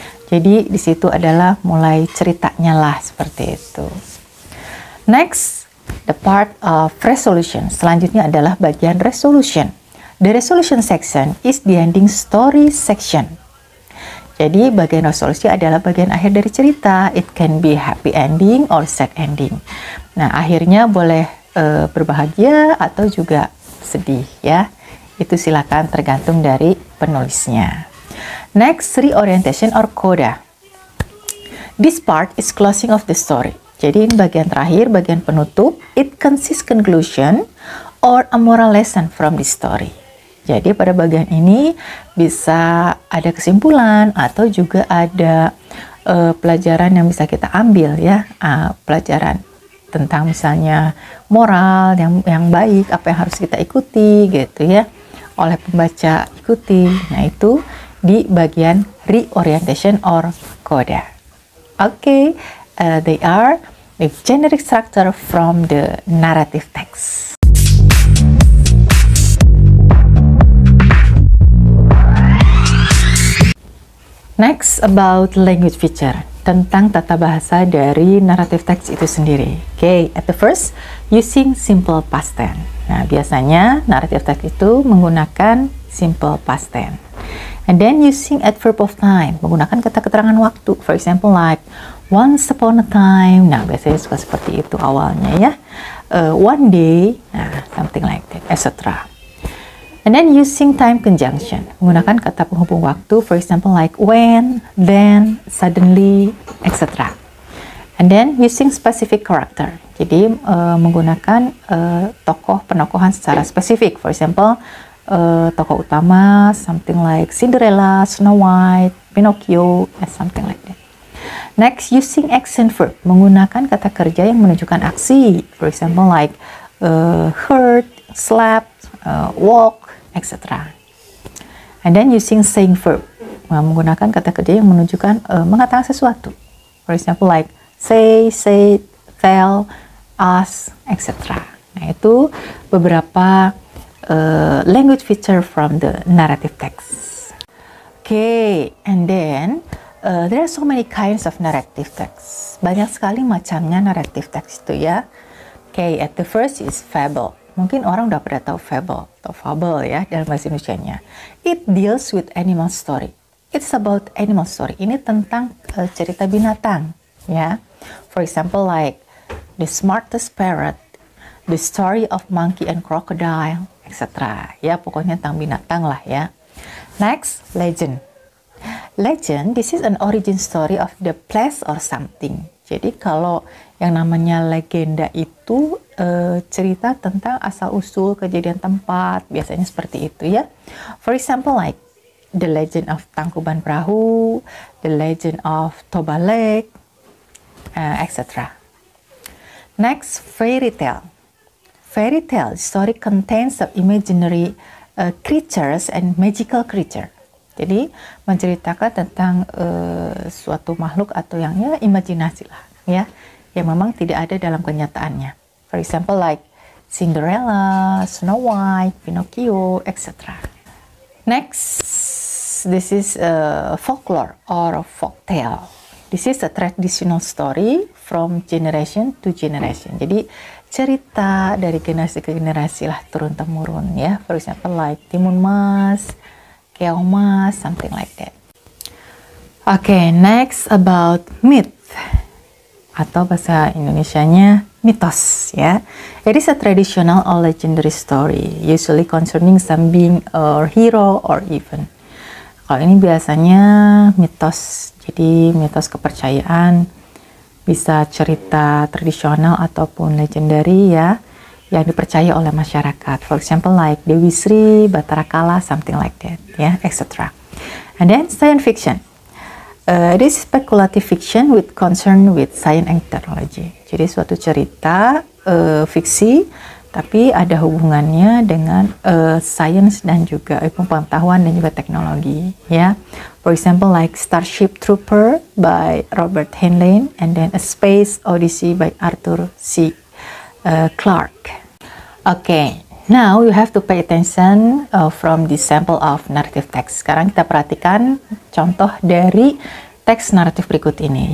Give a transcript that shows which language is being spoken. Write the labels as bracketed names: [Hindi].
[Indonesian] Jadi di situ adalah mulai ceritanya lah seperti itu. [English] Next, the part of resolution. [Indonesian] Selanjutnya adalah bagian resolution. [English] The resolution section is the ending story section. [Indonesian] Jadi bagian resolusi adalah bagian akhir dari cerita. [English] It can be happy ending or sad ending. [Indonesian] Nah, akhirnya boleh berbahagia atau juga sedih ya. Itu silakan tergantung dari penulisnya. [English] Next, reorientation or coda. This part is closing of the story. [Indonesian] Jadi ini bagian terakhir, bagian penutup. [English] It consists conclusion or a moral lesson from the story. [Indonesian] Jadi pada bagian ini bisa ada kesimpulan atau juga ada pelajaran yang bisa kita ambil ya, pelajaran tentang misalnya moral yang baik, apa yang harus kita ikuti gitu ya, oleh pembaca ikuti. Nah, itu di bagian reorientation or coda. [English] Okay, they are the generic structure from the narrative text. Next, about language feature, [Indonesian] tentang tata bahasa dari narrative text itu sendiri. [English] Okay, at the first, using simple past tense. [Indonesian] Nah, biasanya narrative text itu menggunakan [English] simple past tense. And then using adverb of time, [Indonesian] menggunakan kata keterangan waktu. [English] For example, like once upon a time. [Indonesian] Nah, biasanya suka seperti itu awalnya ya. [English] One day, nah, something like that, etc. And then using time conjunction, [Indonesian] menggunakan kata penghubung waktu, [English] for example like when, then, suddenly, etc. And then using specific character, [Indonesian] jadi menggunakan tokoh penokohan secara spesifik, [English] for example [Indonesian] tokoh utama, [English] something like Cinderella, Snow White, Pinocchio, and something like that. Next, using action verb, [Indonesian] menggunakan kata kerja yang menunjukkan aksi, [English] for example like hurt, slap, walk, etc. And then using saying verb, [Indonesian] menggunakan kata kerja yang menunjukkan mengatakan sesuatu. [English] For example, like say, said, tell, ask, etc. [Indonesian] Nah, itu beberapa [English] language feature from the narrative text. Okay, and then there are so many kinds of narrative text. [Indonesian] Banyak sekali macamnya narrative text itu ya. [English] Okay, at the first is fable. [Indonesian] Mungkin orang udah pada tahu fable atau fable ya dalam bahasa Indonesianya. [English] It deals with animal story. It's about animal story. [Indonesian] Ini tentang cerita binatang ya. [English] For example, like the smartest parrot, the story of monkey and crocodile, etc. [Indonesian] Ya, pokoknya tentang binatang lah ya. [English] Next, legend. Legend, this is an origin story of the place or something. [Indonesian] Jadi kalau yang namanya legenda itu cerita tentang asal-usul kejadian tempat, biasanya seperti itu ya. [English] For example, like the legend of Tangkuban Perahu, the legend of Toba Lake, etc. Next, fairy tale. Fairy tale story contains of imaginary creatures and magical creature. [Indonesian] Jadi menceritakan tentang suatu makhluk atau yang ya imajinasi lah ya, yang memang tidak ada dalam kenyataannya. [English] For example, like Cinderella, Snow White, Pinocchio, etc. Next, this is folklore or folktale. This is a traditional story from generation to generation. [Indonesian] Jadi cerita dari generasi ke generasi lah turun-temurun ya. [English] For example, like Timun Mas, Keong Mas, something like that. Okay, next about myth [Indonesian] atau bahasa Indonesianya mitos ya. [English] It is a traditional or legendary story, usually concerning some being or hero or event. [Indonesian] Kalau ini biasanya mitos, jadi mitos kepercayaan, bisa cerita tradisional ataupun legendary ya, yang dipercaya oleh masyarakat. [English] For example, like Dewi Sri, Batara Kala, something like that, ya, etc. And then science fiction. This is speculative fiction with concern with science and technology. [Indonesian] Jadi suatu cerita fiksi, tapi ada hubungannya dengan sains dan juga ilmu pengetahuan dan juga teknologi, ya. [English] For example, like Starship Trooper by Robert Heinlein, and then A Space Odyssey by Arthur C. Clarke. Okay, now you have to pay attention from the sample of narrative text. [Indonesian] Sekarang kita perhatikan contoh dari teks naratif berikut ini.